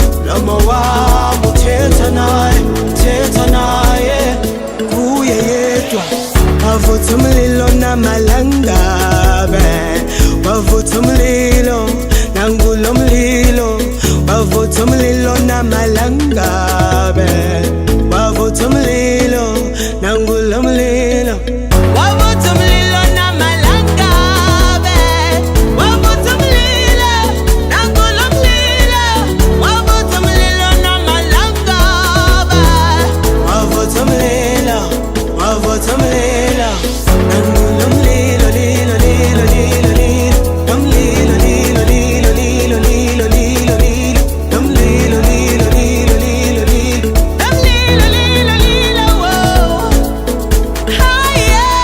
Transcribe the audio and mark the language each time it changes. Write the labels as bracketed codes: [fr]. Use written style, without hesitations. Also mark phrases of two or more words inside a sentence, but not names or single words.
[xh] noma wami uthetha naye kuye yedwa wavutha umlilo namalangabe wavutha umlilo nangulo mlilo wavutha umlilo namalangabe wavutha umlilo nangulo mlilo wavutha umlilo namalangabe wavutha umlilo nangulo mlilo wavutha umlilo namalangabe wavutha umlilo wavutha umlilo nangulo mlilo lilo lilo lilo lilo nomlilo lilo lilo lilo lilo lilo lilo nomlilo lilo lilo lilo lilo nomlilo lilo lilo [en] whoa higher